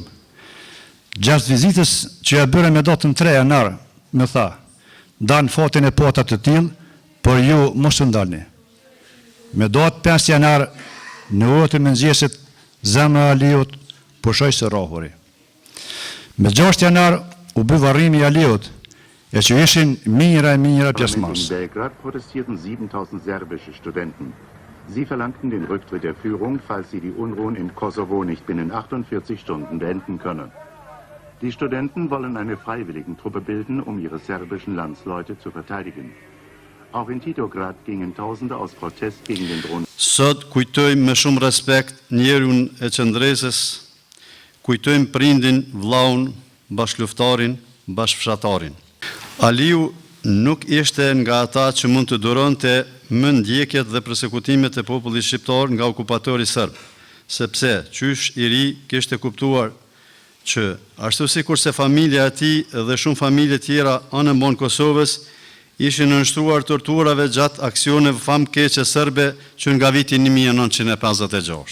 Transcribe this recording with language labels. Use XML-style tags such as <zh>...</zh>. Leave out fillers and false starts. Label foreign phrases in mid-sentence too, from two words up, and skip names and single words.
<sq>Gjatë vizitës që ja bëre me datën 3 janar, më tha, dan fatin e pata të tillë, por ju mos u ndalni. Me datë 5 janar, në orët e mëngjesit, zemra e Aliut pushoi së rrohuri. Me 6 janar u bë varrimi i Aliut, e që ishin mijëra e mijëra pjesëmarrës.</sq> <de>In Belgrad protestierten 7000 serbische Studenten. Sie verlangten den Rücktritt der Führung, falls sie die Unruhen im Kosovo nicht binnen 48 Stunden beenden können. Die Studenten wollen eine Freiwilligentruppe bilden, um ihre serbischen Landsleute zu verteidigen. Auch in Titograd gingen Tausende aus Protest gegen den drohenden.</de> <sq>Sot kujtojmë me shumë respekt njerun e qëndresës, kujtojmë prindin, vllaun, bashkëluftarin, bashkëfshatarin. Aliu nuk ishte nga ata që mund të duronte më ndjekjet dhe përsekutimet e popullit shqiptar nga okupatori serb, sepse qysh i ri kishte kuptuar që ashtu si kurse familja e tij dhe shumë familje tjera anë mbon Kosovës ishin nënshtruar torturave gjatë aksioneve famkeqe serbe që nga viti 1956.</sq>